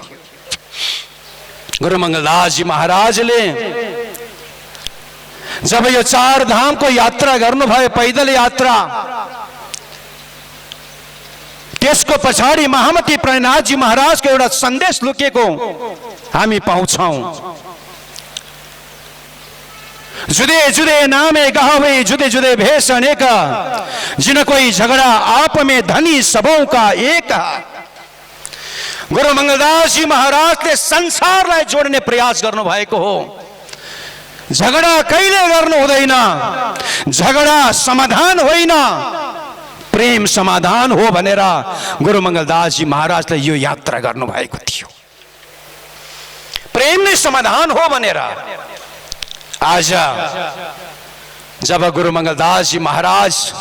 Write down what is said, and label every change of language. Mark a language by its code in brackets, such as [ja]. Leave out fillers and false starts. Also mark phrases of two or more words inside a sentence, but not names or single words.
[ne] गुरु मंगलदास जी महाराजले जब यो 4 धामको यात्रा गर्नुभयो, पैदल यात्रा, त्यसको पछाडि महामती प्रणयनाथ जी महाराजको एउटा सन्देश लुकेको हामी पाउँछौं। [hi] जुदे जुदे नामे गावे जुदे जुदे भेष अनेक, जिन कोई झगड़ा आप में धनी सबों का एक। [ne] गुरु मंगलदास जी महाराजले संसारलाई जोड्ने प्रयास गर्नु भएको हो। झगडा कहिले गर्नु हुँदैन, झगडा समाधान होइन, प्रेम समाधान हो भनेर गुरु मंगलदास जी महाराजले यो यात्रा गर्नु भएको थियो। प्रेम नै समाधान हो भनेर आज जब गुरु मंगलदास जी महाराज